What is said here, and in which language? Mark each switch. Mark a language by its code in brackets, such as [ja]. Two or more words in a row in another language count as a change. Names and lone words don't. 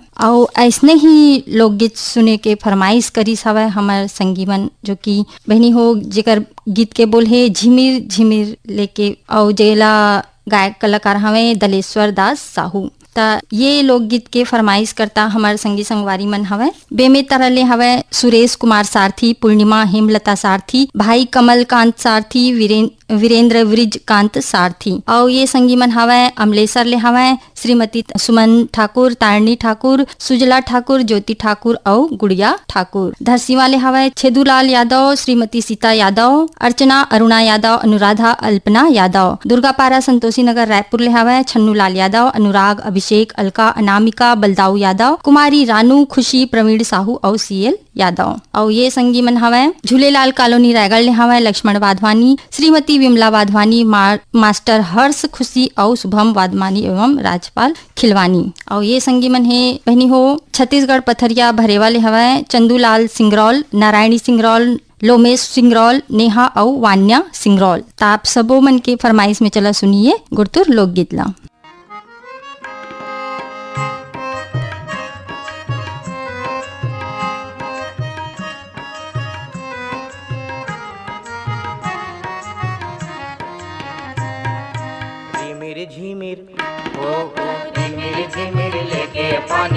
[hne] और ऐसने ही लोकगीत सुने के फरमाइश करिस हवय हमर संगी मन, जो कि बहिनी हो जेकर गीत के बोल हे झिमिर झिमिर लेके और जेला गायक कलाकार हवे दलेश्वर दास साहू। ता ये लोकगीत के फरमाइश करता हमार संगी संगवारी मन हवय बेमे तरले हवय सुरेश कुमार सारथी, पूर्णिमा हेमलता सारथी, भाई कमल कांत सारथी, वीरेंद्र वृज कांत सारथी। और ये संगी मन हवय अमलेसर ले हवय श्रीमती सुमन ठाकुर, तारणी ठाकुर, सुजला ठाकुर, ज्योति ठाकुर और गुड़िया ठाकुर। धरसीवा ले हवय छेदूलाल यादव, श्रीमती सीता यादव, अर्चना अरुणा यादव, अनुराधा अल्पना यादव। दुर्गापारा संतोषी नगर रायपुर ले हवय छन्नूलाल यादव, अनुराग, अभिषेक, अलका, अनामिका, बलदाऊ यादव, कुमारी रानू, खुशी, प्रवीण साहू और सीएल यादव। और ये संगी मन हवय झूलेलाल कॉलोनी रायगढ़ ले हवय लक्ष्मण वाधवानी, श्रीमती विमला वाधवानी, मास्टर हर्ष, खुशी और शुभम वाधवानी एवं राजपाल खिलवानी। और ये संगी मन है बहनी हो छत्तीसगढ़ पथरिया भरेवा ले हवय चंदूलाल सिंगरौल, नारायणी सिंगरौल, लोमेश सिंगरौल, नेहा और वान्या सिंगरौल। ताप सबो मन के फरमाइश में चला सुनिए गुरतुर लोकगीत ला। झिमिर हो झिमिर झिमिर लेके पानी